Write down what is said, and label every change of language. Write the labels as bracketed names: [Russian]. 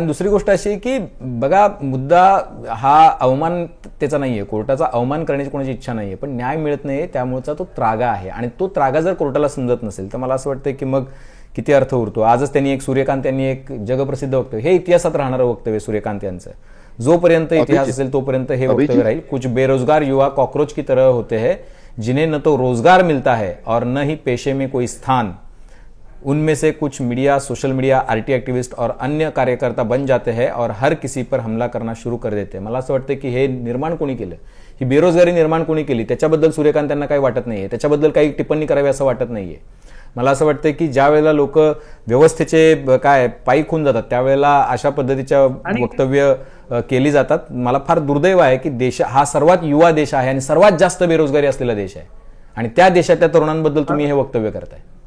[Marathi] आणि दुसरी गोष्ट अशी की बघा, मुद्दा हा अवमानतेचा नाहीये, कोर्टाचा अवमान करण्याची कोणाची इच्छा नाहीये, पण न्याय मिळत नाही त्यामुळेचा तो त्रागा आहे. आणि तो त्रागा जर कोर्टाला समजत नसेल तर मला असं वाटतं की मग किती अर्थ उरतो. आजच सूर्यकांत यांनी एक जगप्रसिद्ध वक्तव्य, हे इतिहासात राहणारं वक्तव्य सूर्यकांत यांचं, जोपर्यंत इतिहास असेल तोपर्यंत हे वक्तव्य राहील. [Hindi] कुछ बेरोजगार युवा कॉकरोच की तरह होते हैं जिन्हें न तो रोजगार मिलता है और न ही पेशे में कोई स्थान. उनमें से कुछ media, social media, RT activist और अन्य कार्यकर्ता बन जाते हैं और हर किसी पर हमला करना शुरू कर देते हैं. [Marathi] मला असं वाटतं की हे निर्माण कोणी केलं, ही बेरोजगारी निर्माण कोणी केली, त्याच्याबद्दल सूर्यकांत यांना काही वाटत नाहीये, त्याच्याबद्दल काही टिप्पणी करावी असं वाटत नाहीये. मला असं वाटतं की ज्या वेळेला लोक व्यवस्थेचे पायी खून जातात त्यावेळेला अशा पद्धतीच्या वक्तव्य केली जातात. मला फार दुर्दैव आहे की देश हा सर्वात युवा देश आहे आणि सर्वात जास्त बेरोजगारी असलेला देश आहे, आणि त्या देशातल्या तरुणांबद्दल तुम्ही हे वक्तव्य करताय.